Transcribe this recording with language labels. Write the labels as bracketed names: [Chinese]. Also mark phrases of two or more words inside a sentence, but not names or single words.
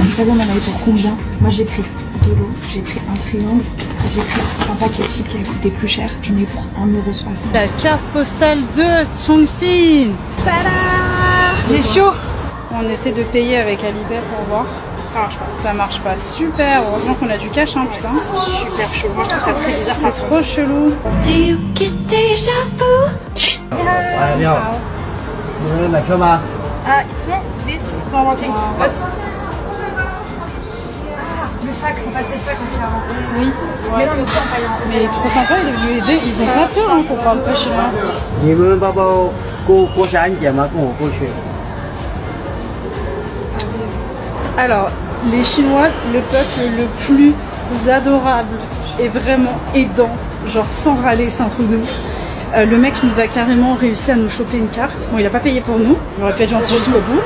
[French] Vous savez on en avait pour combien? Moi j'ai pris de l'eau, j'ai pris un triangle, j'ai pris un paquet de chips qui a coûté plus cher, je mets pour 1,60 €. La carte postale de Chongqing. Tada! J'ai chaud. On essaie de payer avec Alipay pour voir. Ça marche pas. Ça marche pas. Super. Heureusement qu'on a du cash, hein, putain. Super chaud. Moi je trouve ça très bizarre. C'est trop chelou. [English] Do you get déjà vu? [Chinese] 你好，你们买票吗？ [English] It's not this, it's not working. But... [French] Le sac, faut passer le sac aussi avant. Oui. Mais non, mais quoi, pas Mais il est trop sympa, il est venu aider. Ils ont pas peur hein, qu'on parle pas chinois. [Chinese] 你们包包过安检吗？跟我过去。 [French] Alors, les Chinois, le peuple le plus adorable et vraiment aidant, genre sans râler, c'est un truc de ouf. Le mec nous a carrément réussi à nous choper une carte. Bon, il a pas payé pour nous, il aurait pu être gentil jusqu'au bout.